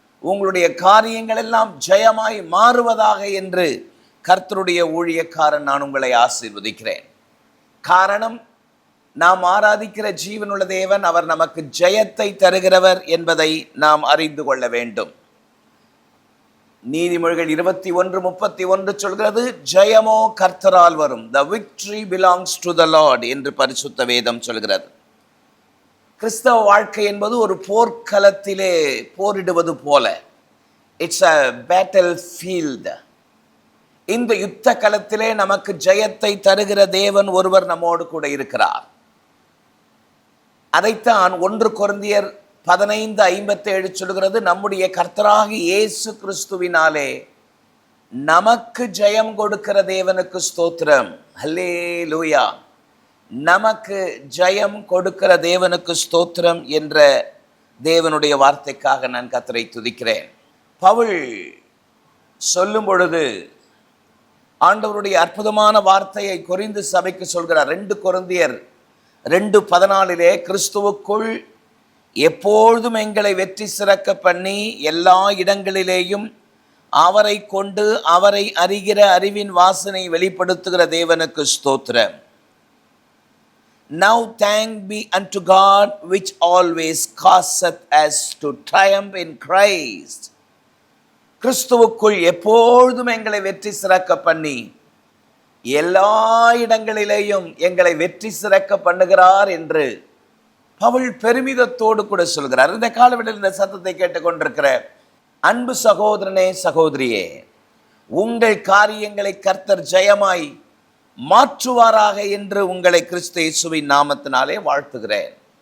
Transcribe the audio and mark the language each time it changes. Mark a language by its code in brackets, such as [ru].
[ta] உங்களுடைய காரியங்கள் எல்லாம் ஜெயமாய் மாறுவதாக என்று கர்த்தருடைய ஊழியக்காரன் நான் உங்களை ஆசீர்வதிக்கிறேன். காரணம், நாம் ஆராதிக்கிற ஜீவனுள்ள தேவன், அவர் நமக்கு ஜெயத்தை தருகிறவர் என்பதை நாம் அறிந்து கொள்ள வேண்டும். நீதிமொழிகள் 21:31 சொல்கிறது, ஜெயமோ கர்த்தரால் வரும். [en] The victory belongs to the Lord [ta] என்று பரிசுத்த வேதம் சொல்கிறது. கிறிஸ்தவ வாழ்க்கை என்பது ஒரு போர்க்களத்திலே போரிடுவது போல. [en] It's a battle field. [ta] இந்த யுத்த களத்திலே நமக்கு ஜெயத்தை தருகிற தேவன் ஒருவர் நம்மோடு கூட இருக்கிறார். அதைத்தான் 1 கொரிந்தியர் 15:57 சொல்கிறது, நம்முடைய கர்த்தராகிய இயேசு கிறிஸ்துவினாலே நமக்கு ஜெயம் கொடுக்கிற தேவனுக்கு ஸ்தோத்திரம். அல்லேலூயா. நமக்கு ஜெயம் கொடுக்கிற தேவனுக்கு ஸ்தோத்திரம் என்ற தேவனுடைய வார்த்தைக்காக நான் கர்த்தரை துதிக்கிறேன். பவுல் சொல்லும் பொழுது ஆண்டவருடைய அற்புதமான வார்த்தையை கொரிந்து சபைக்கு சொல்கிறார். 2 கொரிந்தியர் 2:14 கிறிஸ்துவுக்குள் எப்பொழுதும் எங்களை வெற்றி சிறக்க பண்ணி எல்லா இடங்களிலேயும் அவரை கொண்டு அவரை அறிகிற அறிவின் வாசனை வெளிப்படுத்துகிற தேவனுக்கு ஸ்தோத்திரம். [en] Now thank be unto God which always causeth us to triumph in Christ. [ta] கிறிஸ்துவுக்குள் எப்பொழுதும் எங்களை வெற்றி சிறக்க பண்ணி எல்லா இடங்களிலேயும் எங்களை வெற்றி சிறக்க பண்ணுகிறார் என்று பவுல் பெருமிதத்தோடு கூட சொல்கிறார். இந்த காலவெளியில் இந்த சத்தத்தை கேட்டுக்கொண்டிருக்கிற அன்பு சகோதரனே, சகோதரியே, உங்கள் காரியங்களை கர்த்தர் ஜெயமாய் மாற்றுவாராக என்று உங்களை கிறிஸ்து இயேசுவின் நாமத்தினாலே வாழ்த்துகிறேன்.